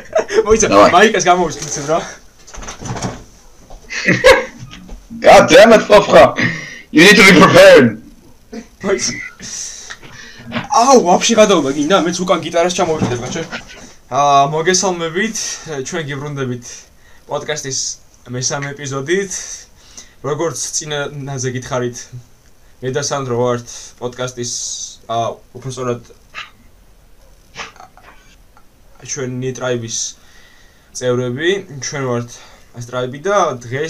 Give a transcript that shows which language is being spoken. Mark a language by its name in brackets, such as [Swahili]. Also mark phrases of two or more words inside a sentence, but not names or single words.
[Georgian] მოიცა, მაიკას გამოვისწრებ რა. [English] God damn it, Fofra. You need to be prepared. [Georgian] ვაფშე გადაუმა გინდა, მეც უკან გიტარას ჩამოვიდებ, ბაჭო. მოგესალმებით, ჩვენ გიბრუნდებით პოდკასტის მესამე ეპიზოდით. როგორც წინაზე გითხარით, მე და სანდრო ვართ პოდკასტის უბრალოდ ჩვენი ტრაიბის წევრები, ჩვენ ვართ ეს ტრაიბი და დღეს